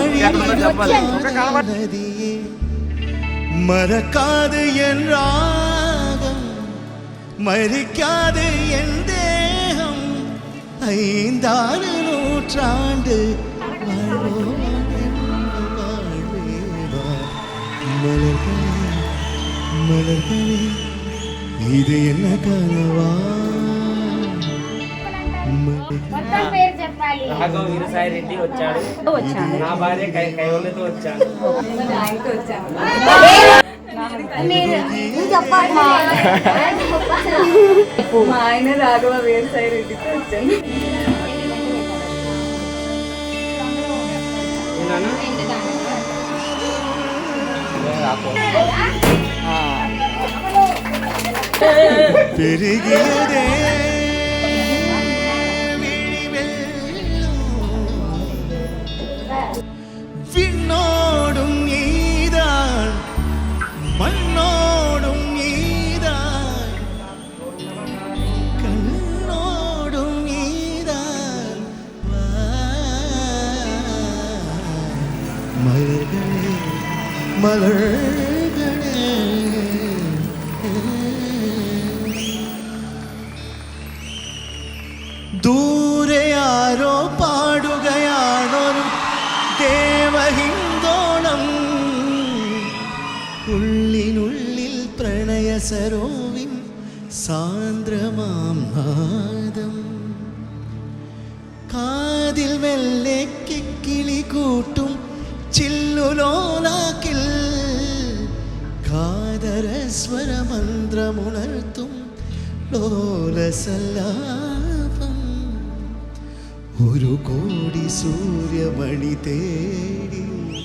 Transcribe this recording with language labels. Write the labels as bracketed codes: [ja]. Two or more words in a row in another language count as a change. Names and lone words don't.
[ta] வழியே மறக்காது என் ராகம் மறிக்காது என் தேகம் 5 நூற்றாண்டு வாழ்வோம் மலர்களே மலர்களே இது என்ன கனவா [te] రాఘవ వీరసాయి రెడ్డి వచ్చాడు నా భార్య కైవల్లతో వచ్చాను మా ఆయన రాఘవ వీరసాయి రెడ్డితో వచ్చాను [ta] பெருகியதே விண்ணோடும் நீதான் மண்ணோடும் நீதான் கண்ணோடும் நீதான் மலர்களே மலர்களே [ml] ദൂരെ ആരോ പാടുകയാണൊരു ദേവഹിന്ദോണം ഉള്ളിനുള്ളിൽ പ്രണയ സരോവിൻ സാന്ദ്രമാം നാദം കാതിൽ മെല്ലെ കിക്കിളി കൂട്ടും ചില്ലുലോലാക്കിൽ കാതരസ്വരമന്ത്രമുണർത്തും ലോലസല്ലാപം 1 കോടി സൂര്യമണി തേടി